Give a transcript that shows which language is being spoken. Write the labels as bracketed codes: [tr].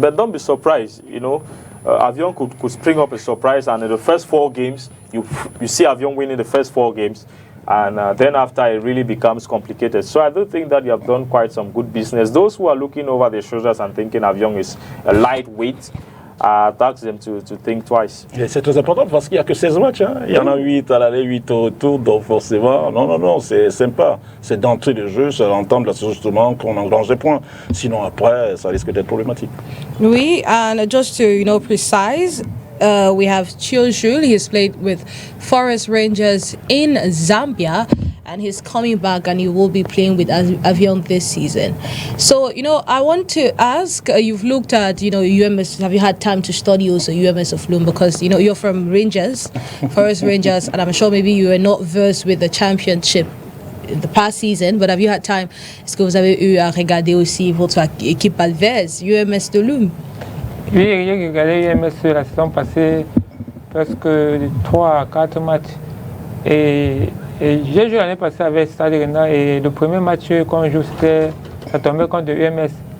[en] But don't be surprised, Avion could spring up a surprise, and in the first 4 games you see Avion winning the first 4 games. And then after it really becomes complicated. So I do think that you have done quite some good business. Those who are looking over their shoulders and thinking Avion is a lightweight, ask them to think twice. [fr] C'est très important parce qu'il n'y a que 16 matchs. Hein. Il y en a 8 à l'aller, 8 au retour. Donc forcément, non, c'est sympa. C'est d'entrée de jeu, c'est d'entendre justement qu'on engrange des points. Sinon après, ça risque d'être problématique. Oui, [en] and just to precise, we have Jules. He's played with Forest Rangers in Zambia, and he's coming back, and he will be playing with Avion this season. So, I want to ask, you've looked at, UMS, have you had time to study also UMS of Lome? Because, you're from Rangers, Forest Rangers, and I'm sure maybe you are not versed with the championship in the past season, but have you had time? [fr] Est-ce que vous avez eu à regarder aussi votre équipe adverse, UMS de Lome? Oui, j'ai regardé UMS la saison passée, presque 3 à 4 matchs. Et j'ai joué l'année passée avec Stade Rennais, et le premier match qu'on joue, ça tombait contre UMS.